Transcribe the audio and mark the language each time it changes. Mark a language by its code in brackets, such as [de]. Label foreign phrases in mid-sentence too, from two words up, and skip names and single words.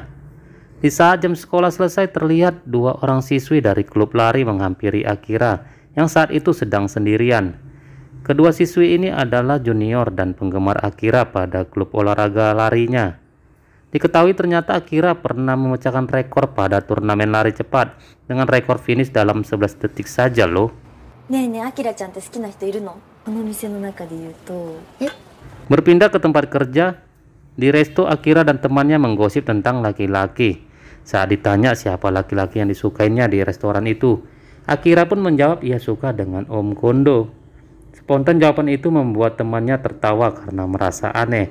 [id] Di saat jam sekolah selesai, terlihat dua orang siswi dari klub lari menghampiri Akira yang saat itu sedang sendirian. Kedua siswi ini adalah junior dan penggemar Akira pada klub olahraga larinya. Diketahui ternyata Akira pernah memecahkan rekor pada turnamen lari cepat dengan rekor finish dalam 11 detik saja loh. [ja] ねえねえ、アキラちゃんって好きな人いるの？この店の中で言うと。 [id] Berpindah ke tempat kerja, di resto Akira dan temannya menggosip tentang laki-laki. Saat ditanya siapa laki-laki yang disukainya di restoran itu, Akira pun menjawab ia suka dengan Om Kondo. Spontan jawaban itu membuat temannya tertawa karena merasa aneh.